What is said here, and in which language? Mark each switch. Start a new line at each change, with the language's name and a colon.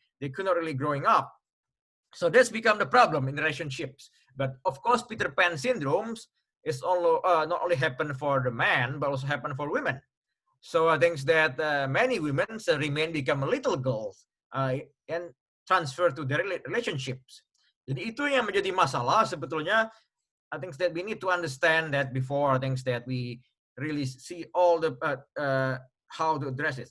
English: They could not really growing up. So that's become the problem in relationships. But of course, Peter Pan syndromes is not only happen for the man, but also happen for women. So I think that many women become little girls and transfer to their relationships.
Indonesian: Jadi itu yang menjadi masalah sebetulnya.
English: I think that we need to understand that before I think that we really see all the how to address this.